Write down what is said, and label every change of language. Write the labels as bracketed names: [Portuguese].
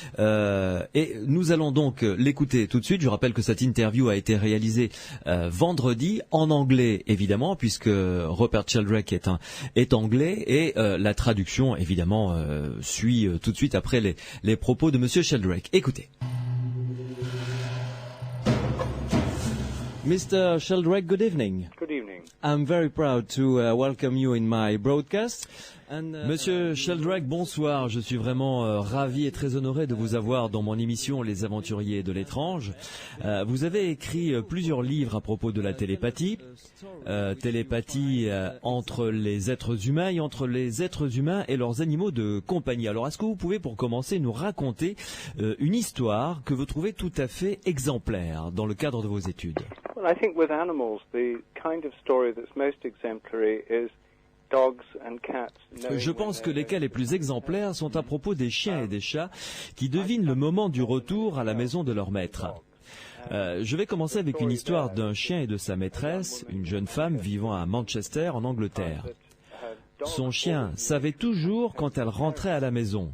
[French] Et nous allons donc l'écouter tout de suite. Je rappelle que cette interview a été réalisée vendredi, en anglais évidemment, puisque Rupert Sheldrake est anglais, et la traduction évidemment suit tout de suite après les propos de Monsieur Sheldrake. Écoutez. [English] Mr. Sheldrake, good evening. Good evening. I'm very proud to welcome you in my broadcast. [French] Monsieur Sheldrake, bonsoir. Je suis vraiment ravi et très honoré de vous avoir dans mon émission Les Aventuriers de l'étrange. Vous avez écrit plusieurs livres à propos de la télépathie. Télépathie entre les êtres humains et entre les êtres humains et leurs animaux de compagnie. Alors, est-ce que vous pouvez, pour commencer, nous raconter une histoire que vous trouvez tout à fait exemplaire dans le cadre de vos études? [English] Well, I think with animals, the kind of story that's most exemplary is dogs and cats. [French] Je pense que les cas les plus exemplaires sont à propos des chiens et des chats qui devinent le moment du retour à la maison de leur maître. Je vais commencer avec une histoire d'un chien et de sa maîtresse, une jeune femme vivant à Manchester, en Angleterre. Son chien savait toujours quand elle rentrait à la maison.